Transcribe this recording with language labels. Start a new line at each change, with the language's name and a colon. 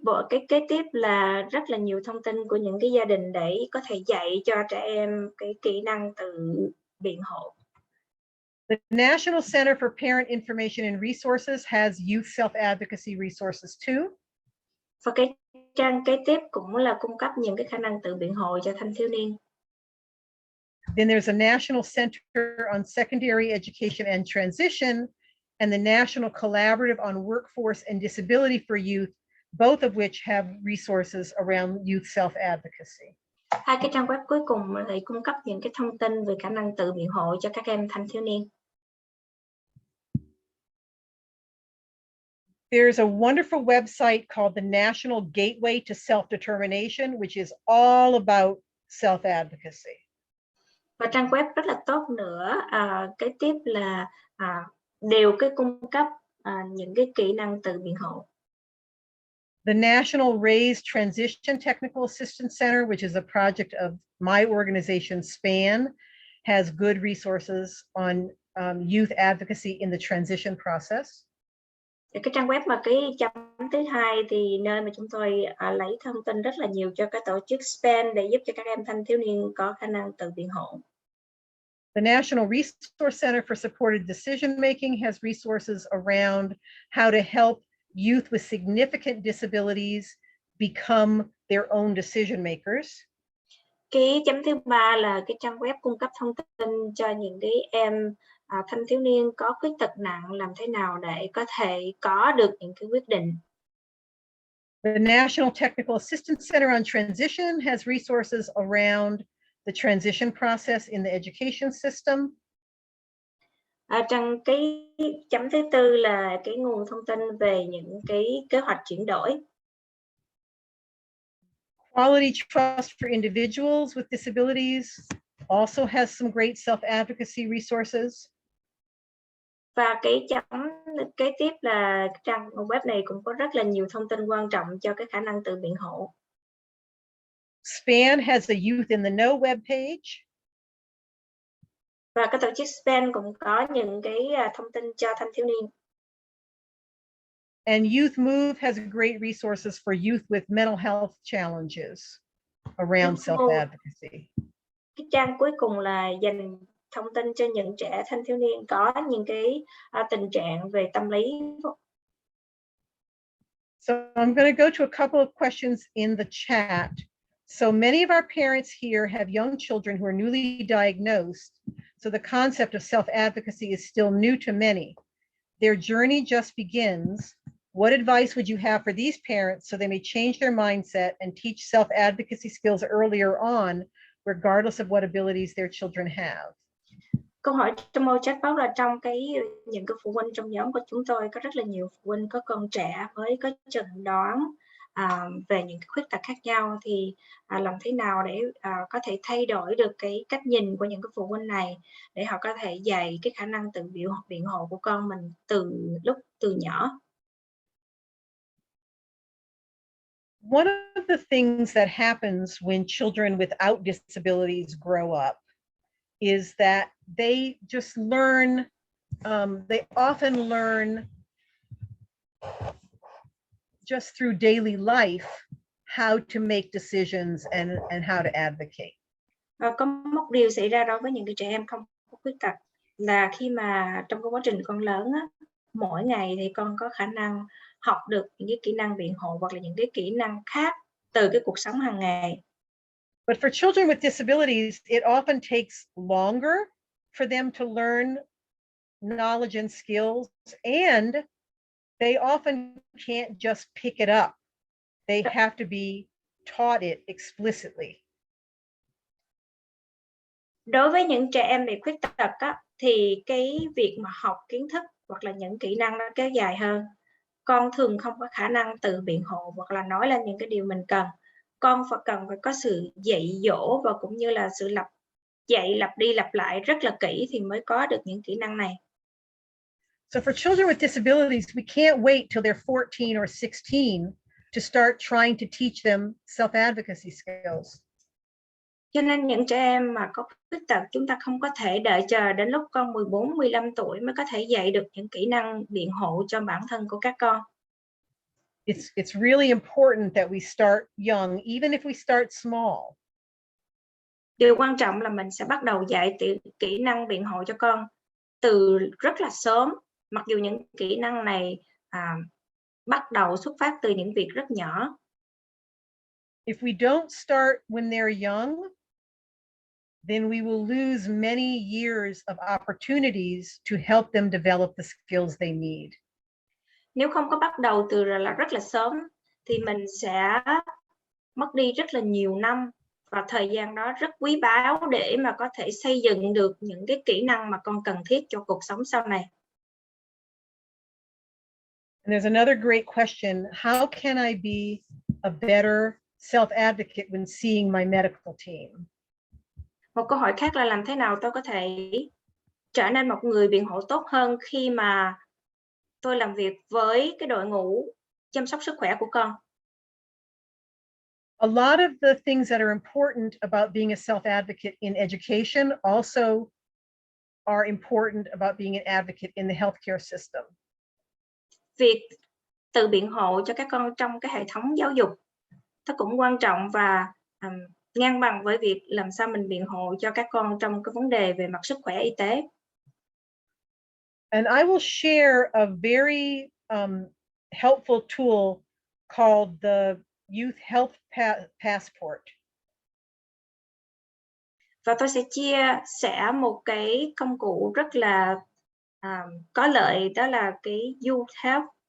Vietnamese: Cái kế tiếp là rất là nhiều thông tin của những cái gia đình để có thể dạy cho trẻ em cái kỹ năng tự biện hộ.
English: The National Center for Parent Information and Resources has youth self-advocacy resources too.
Vietnamese: Và cái trang kế tiếp cũng là cung cấp những cái khả năng tự biện hộ cho thanh thiếu niên.
English: Then there's a National Center on Secondary Education and Transition and the National Collaborative on Workforce and Disability for Youth, both of which have resources around youth self-advocacy.
Vietnamese: Hai cái trang web cuối cùng thì cung cấp những cái thông tin về khả năng tự biện hộ cho các em thanh thiếu niên.
English: There's a wonderful website called the National Gateway to Self-Determination, which is all about self-advocacy.
Vietnamese: Và trang web rất là tốt nữa, cái tiếp là đều cái cung cấp những cái kỹ năng tự biện hộ.
English: The National Raised Transition Technical Assistance Center, which is a project of my organization, SPAN, has good resources on youth advocacy in the transition process.
Vietnamese: Cái trang web mà cái chấm thứ hai thì nơi mà chúng tôi lấy thông tin rất là nhiều cho các tổ chức SPAN để giúp cho các em thanh thiếu niên có khả năng tự biện hộ.
English: The National Resource Center for Supported Decision Making has resources around how to help youth with significant disabilities become their own decision makers.
Vietnamese: Cái chấm thứ ba là cái trang web cung cấp thông tin cho những cái em thanh thiếu niên có khuyết tật nặng làm thế nào để có thể có được những cái quyết định.
English: The National Technical Assistance Center on Transition has resources around the transition process in the education system.
Vietnamese: Trong cái chấm thứ tư là cái nguồn thông tin về những cái kế hoạch chuyển đổi.
English: Quality Trust for Individuals with Disabilities also has some great self-advocacy resources.
Vietnamese: Và cái chấm kế tiếp là trang web này cũng có rất là nhiều thông tin quan trọng cho cái khả năng tự biện hộ.
English: SPAN has a Youth in the Know web page.
Vietnamese: Và cái tổ chức SPAN cũng có những cái thông tin cho thanh thiếu niên.
English: And Youth Move has great resources for youth with mental health challenges around self-advocacy.
Vietnamese: Cái trang cuối cùng là dành thông tin cho những trẻ thanh thiếu niên có những cái tình trạng về tâm lý.
English: So I'm going to go to a couple of questions in the chat. So many of our parents here have young children who are newly diagnosed. So the concept of self-advocacy is still new to many. Their journey just begins. What advice would you have for these parents so they may change their mindset and teach self-advocacy skills earlier on, regardless of what abilities their children have?
Vietnamese: Câu hỏi trong mô chat box là trong những cái phụ huynh trong nhóm của chúng tôi có rất là nhiều phụ huynh có con trẻ mới có chẩn đoán về những cái khuyết tật khác nhau, thì làm thế nào để có thể thay đổi được cái cách nhìn của những cái phụ huynh này để họ có thể dạy cái khả năng tự biện hộ của con mình từ nhỏ.
English: One of the things that happens when children without disabilities grow up is that they just learn, they often learn just through daily life how to make decisions and how to advocate.
Vietnamese: Có một điều xảy ra đối với những cái trẻ em không có khuyết tật là khi mà trong cái quá trình con lớn á, mỗi ngày thì con có khả năng học được những cái kỹ năng biện hộ hoặc là những cái kỹ năng khác từ cái cuộc sống hàng ngày.
English: But for children with disabilities, it often takes longer for them to learn knowledge and skills, and they often can't just pick it up. They have to be taught it explicitly.
Vietnamese: Đối với những trẻ em bị khuyết tật á, thì cái việc mà học kiến thức hoặc là những kỹ năng nó kéo dài hơn. Con thường không có khả năng tự biện hộ hoặc là nói lên những cái điều mình cần. Con cần phải có sự dạy dỗ và cũng như là sự lặp đi lặp lại rất là kỹ thì mới có được những kỹ năng này.
English: So for children with disabilities, we can't wait till they're 14 or 16 to start trying to teach them self-advocacy skills.
Vietnamese: Cho nên những trẻ em mà có khuyết tật, chúng ta không có thể đợi chờ đến lúc con 14, 15 tuổi mới có thể dạy được những kỹ năng biện hộ cho bản thân của các con.
English: It's really important that we start young, even if we start small.
Vietnamese: Điều quan trọng là mình sẽ bắt đầu dạy kỹ năng biện hộ cho con từ rất là sớm, mặc dù những kỹ năng này bắt đầu xuất phát từ những việc rất nhỏ.
English: If we don't start when they're young, then we will lose many years of opportunities to help them develop the skills they need.
Vietnamese: Nếu không có bắt đầu từ rất là sớm thì mình sẽ mất đi rất là nhiều năm, và thời gian đó rất quý báu để mà có thể xây dựng được những cái kỹ năng mà con cần thiết cho cuộc sống sau này.
English: And there's another great question. How can I be a better self-advocate when seeing my medical team?
Vietnamese: Một câu hỏi khác là làm thế nào tôi có thể trở nên một người biện hộ tốt hơn khi mà tôi làm việc với cái đội ngũ chăm sóc sức khỏe của con.
English: A lot of the things that are important about being a self-advocate in education also are important about being an advocate in the healthcare system.
Vietnamese: Việc tự biện hộ cho các con trong cái hệ thống giáo dục nó cũng quan trọng và ngang bằng với việc làm sao mình biện hộ cho các con trong cái vấn đề về mặt sức khỏe y tế.
English: And I will share a very helpful tool called the Youth Health Passport.
Vietnamese: Và tôi sẽ chia sẻ một cái công cụ rất là có lợi, đó là cái Youth Health.